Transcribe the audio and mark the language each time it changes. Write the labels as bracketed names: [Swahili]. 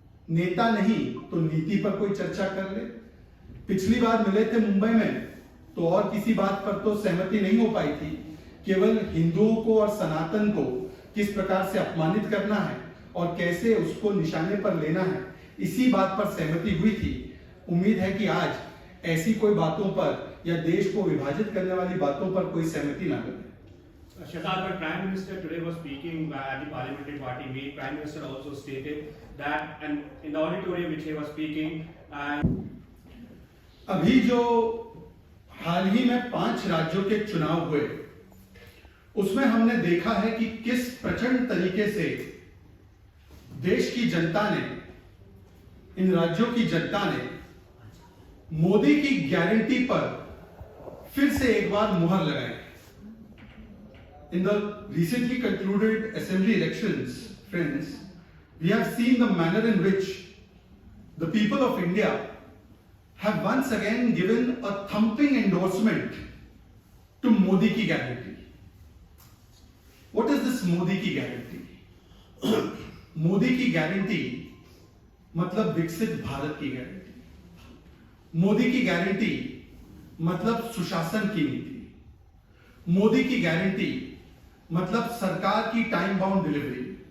[Hindi] नेता नहीं तो नीति पर कोई चर्चा कर ले। पिछली बार मिले थे मुंबई में तो और किसी बात पर तो सहमति नहीं हो पाई थी, केवल हिंदुओं को और सनातन को किस प्रकार से अपमानित करना है और कैसे उसको निशाने पर लेना है, इसी बात पर सहमति हुई थी। उम्मीद है कि आज ऐसी कोई बातों पर या देश को विभाजित करने वाली बातों पर कोई सहमति ना बने। [English] Shahzad, but Prime Minister today was speaking at the parliamentary party meet. Prime Minister also stated that, and in the auditorium which he was speaking, [Hindi] अभी जो हाल ही में 5 राज्यों के चुनाव हुए, उसमें हमने देखा है कि किस प्रचंड तरीके से देश की जनता ने, इन राज्यों की जनता ने मोदी की गारंटी पर फिर से एक बार मुहर लगाई। [English] In the recently concluded assembly elections, friends, we have seen the manner in which the people of India have once again given a thumping endorsement to [Hindi] Modi ki guarantee. [English] What is this [Hindi] Modi ki guarantee? Modi की guarantee मतलब विकसित भारत की guarantee. Modi की guarantee मतलब सुशासन की नीति। मोदी की गारंटी मतलब सरकार की टाइम बाउंड डिलीवरी।